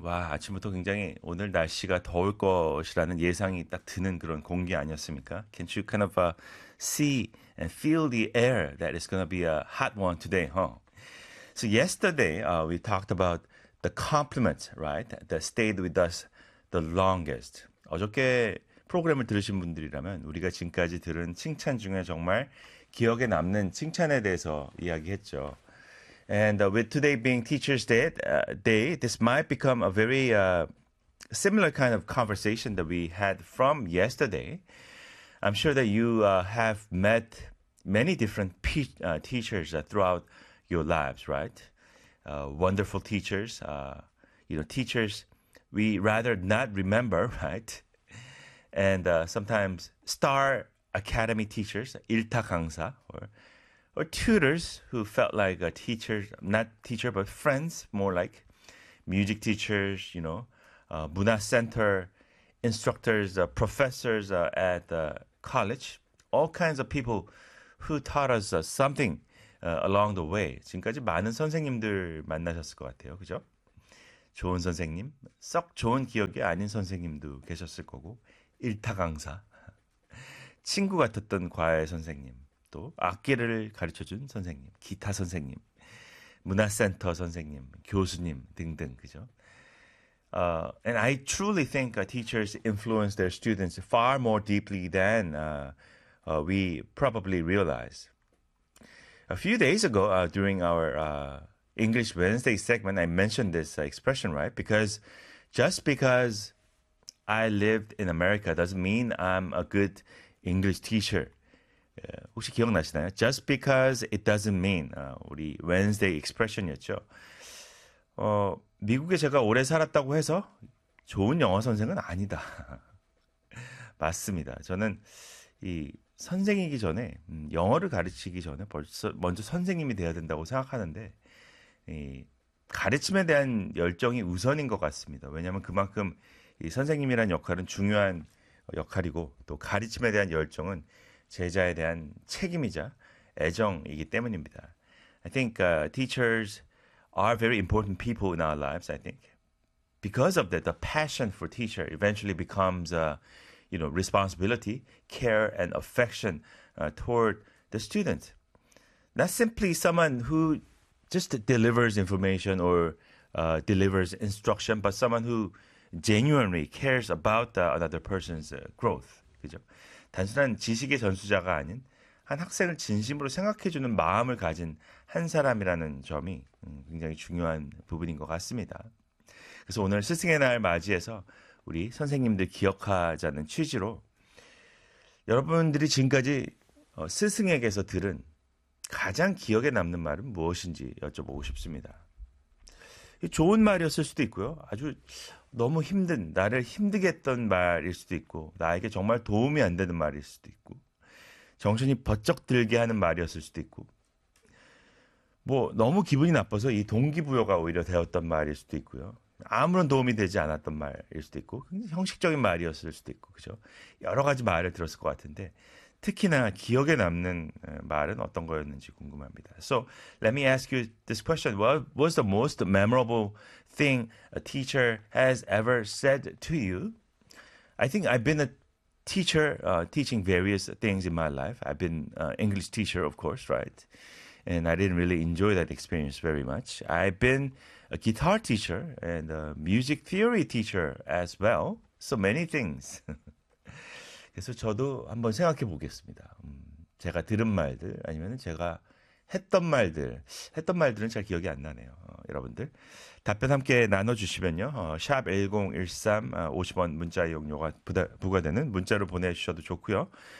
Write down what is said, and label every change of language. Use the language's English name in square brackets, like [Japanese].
[Korean] 와, 아침부터 굉장히 오늘 날씨가 더울 것이라는 예상이 딱 드는 그런 공기 아니었습니까? [English] Can't you kind of see and feel the air that it's going to be a hot one today, huh? So yesterday, we talked about the compliments, right? That stayed with us the longest. [Korean] 어저께 프로그램을 들으신 분들이라면 우리가 지금까지 들은 칭찬 중에 정말 기억에 남는 칭찬에 대해서 이야기했죠. [English] And with today being Teacher's Day, this might become a very similar kind of conversation that we had from yesterday. I'm sure that you have met many different teachers throughout your lives, right? Wonderful teachers, you know, teachers we rather not remember, right? And sometimes Star Academy teachers, [Korean] 일타 강사, [English] or tutors who felt like a teacher, not teacher, but friends, more like music teachers, you know, [Korean] 문화 [English] center instructors, professors at college, all kinds of people who taught us something along the way. [Korean] 지금까지 많은 선생님들 만나셨을 것 같아요, 그죠? 좋은 선생님, 썩 좋은 기억이 아닌 선생님도 계셨을 거고, 일타 강사, 친구 같았던 과외 선생님, 또 악기를 가르쳐준 선생님, 기타 선생님, 문화센터 선생님, 교수님 등등, 그죠? [English] And I truly think teachers influence their students far more deeply than we probably realize. A few days ago, during our English Wednesday segment, I mentioned this expression, right? Because just because I lived in America doesn't mean I'm a good English teacher. [Korean] 혹시 기억나시나요? [English] Just because it doesn't mean [Korean] 우리 [English] Wednesday expression이었죠. [Korean] 미국에 제가 오래 살았다고 해서 좋은 영어 선생은 아니다. 맞습니다. 저는 이 선생이기 전에 영어를 가르치기 전에 벌써 먼저 선생님이 되어야 된다고 생각하는데 이 가르침에 대한 열정이 우선인 것 같습니다. 왜냐하면 그만큼 이 선생님이란 역할은 중요한 역할이고 또 가르침에 대한 열정은 제자에 대한 책임이자 애정이기 때문입니다. [English] I think teachers are very important people in our lives, I think. Because of that, the passion for teacher eventually becomes, you know, responsibility, care, and affection toward the student. Not simply someone who just delivers information or delivers instruction, but someone who genuinely cares about another person's growth. [Korean] 그죠? 단순한 지식의 전수자가 아닌 한 학생을 진심으로 생각해주는 마음을 가진 한 사람이라는 점이 굉장히 중요한 부분인 것 같습니다. 그래서 오늘 스승의 날 맞이해서 우리 선생님들 기억하자는 취지로 여러분들이 지금까지 스승에게서 들은 가장 기억에 남는 말은 무엇인지 여쭤보고 싶습니다. 좋은 말이었을 수도 있고요. 아주 너무 힘든, 나를 힘들게 했던 말일 수도 있고 나에게 정말 도움이 안 되는 말일 수도 있고 정신이 버쩍 들게 하는 말이었을 수도 있고 뭐 너무 기분이 나빠서 이 동기부여가 오히려 되었던 말일 수도 있고요. 아무런 도움이 되지 않았던 말일 수도 있고 굉장히 형식적인 말이었을 수도 있고 그죠? 여러 가지 말을 들었을 것 같은데 특히나 기억에 남는 말은 어떤 거였는지 궁금합니다. [English] So let me ask you this question. What was the most memorable thing a teacher has ever said to you? I think I've been a teacher, teaching various things in my life. I've been an English teacher, of course, right? And I didn't really enjoy that experience very much. I've been a guitar teacher and a music theory teacher as well. So many things. [Korean] 그래서 저도 한번 생각해 보겠습니다. 제가 들은 말들 아니면 제가 했던 말들은 잘 기억이 안 나네요. 여러분들 답변 함께 나눠주시면요. 샵 1013, 50원 문자 이용료가 부과되는 문자로 보내주셔도 좋고요.